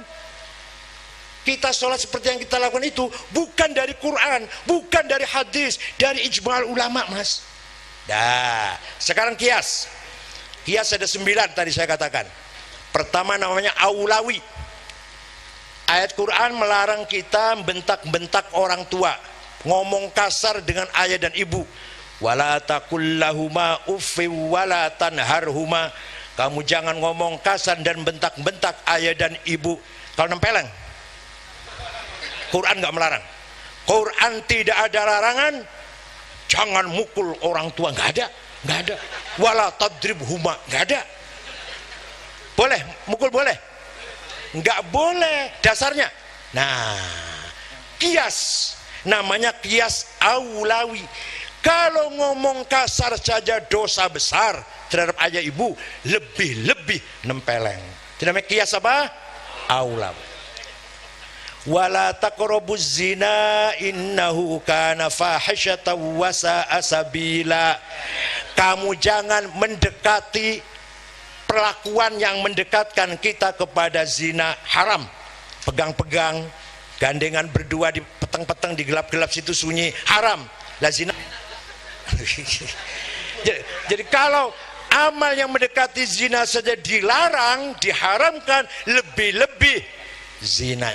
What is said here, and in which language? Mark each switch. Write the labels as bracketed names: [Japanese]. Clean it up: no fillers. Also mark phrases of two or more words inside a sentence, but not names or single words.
[Indonesian] Kita sholat seperti yang kita lakukan itu bukan dari Quran, bukan dari hadis, dari [Arabic] ijma'ul ulama, [Indonesian] mas. Dah, sekarang kias. Kias ada 9 tadi saya katakan. Pertama namanya aulawi. Ayat Quran melarang kita bentak-bentak orang tua, ngomong kasar dengan ayah dan ibu. [Arabic] Wala taqullahuma uffi wala tanharhuma. [Indonesian] Kamu jangan ngomong kasar dan bentak-bentak ayah dan ibu. Kalau nempeleng, Quran nggak melarang. Quran tidak ada larangan. Jangan mukul orang tua, nggak ada. [Arabic] Wala tadribhuma, [Indonesian] nggak ada. Boleh mukul, boleh? Nggak boleh dasarnya. Nah, kias namanya kias aulawi. Kalau ngomong kasar saja dosa besar terhadap ayah ibu, lebih nempeleng. Itu namanya kias apa? Aulawi. [Arabic] Wala taqrabuz zina innahu kana fahisyatan wa sa'a sabila. [Indonesian] Kamu jangan mendekati perlakuan yang mendekatkan kita kepada zina, haram. Pegang-pegang, gandengan berdua di peteng-peteng di gelap-gelap situ sunyi, haram. Lah zina. Jadi kalau amal yang mendekati zina saja dilarang, diharamkan, lebih-lebih zina.